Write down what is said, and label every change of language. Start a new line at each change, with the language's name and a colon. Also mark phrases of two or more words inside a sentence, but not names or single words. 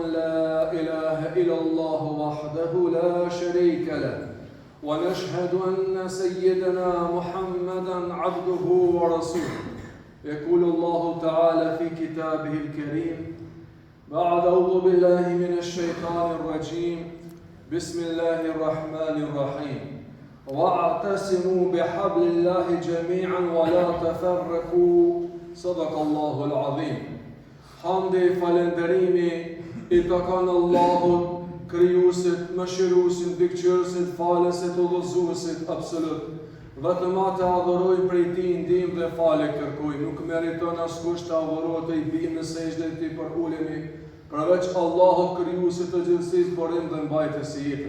Arabic: لا إله إلا الله وحده لا شريك له ونشهد أن سيدنا محمدا عبده ورسوله يقول الله تعالى في كتابه الكريم بعد أعوذ بالله من الشيطان الرجيم بسم الله الرحمن الرحيم واعتصموا بحبل الله جميعا ولا تفرقوا صدق الله العظيم.
Albanian: Hamdi falenderimi i takon Allahut, krijuesit, mëshiruesit, mbikëqyrësit, falësit, udhëzuesit absolut. Vetëm atë adhuroj prej tij ndihmë dhe falë kërkoj. Nuk meriton askush të adhurohet e i bijmë në sejdë dhe ti për ulemi, përveç Allahut krijuesit të gjithësisë, burim dhe mbajtës së jetës.